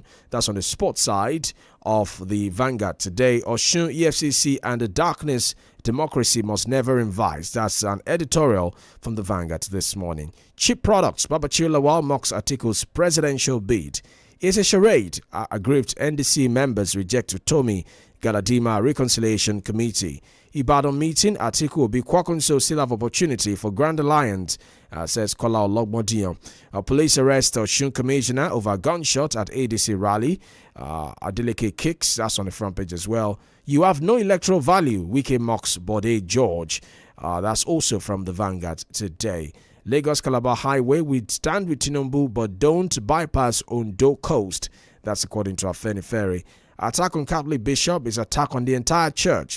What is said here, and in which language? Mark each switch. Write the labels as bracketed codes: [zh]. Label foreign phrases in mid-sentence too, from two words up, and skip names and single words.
[en] That's on the sports side of the Vanguard today. Osun, EFCC and the darkness democracy must never invite. That's an editorial from the Vanguard this morning. Cheap products. Babachir Lawal mocks Atiku's presidential bid. It's a charade. Aggrieved NDC members reject Utomi Galadima Reconciliation Committee. Ibadan meeting, Atiku Obi Kwakunso still have opportunity for Grand Alliance, says Kola Ologbondiyan. Police arrest Osun Commissioner over gunshot at ADC rally. Adeleke kicks, that's on the front page as well. You have no electoral value, Wike mocks Bode George. That's also from the Vanguard today. Lagos Calabar Highway, we stand with Tinubu but don't bypass Ondo Coast. That's according to Afeni Ferry. Attack on Catholic Bishop is attack on the entire church.